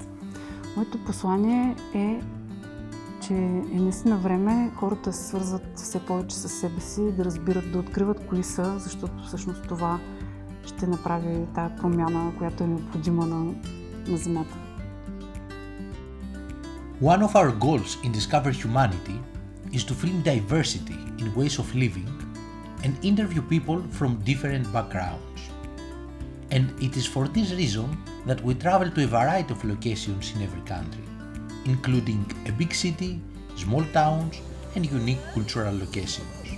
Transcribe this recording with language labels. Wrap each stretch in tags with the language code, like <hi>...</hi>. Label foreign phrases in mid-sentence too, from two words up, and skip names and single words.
<bg>Моето послание е, че е наистина време хората се свързват все повече със себе си, да разбират, да откриват кои са, защото всъщност това ще направи тая промяна, която е необходима на Земята.</bg> <en>One of our goals in Discover Humanity is to film diversity in ways of living and interview people from different backgrounds. And it is for this reason that we travel to a variety of locations in every country, including a big city, small towns, and unique cultural locations.</en>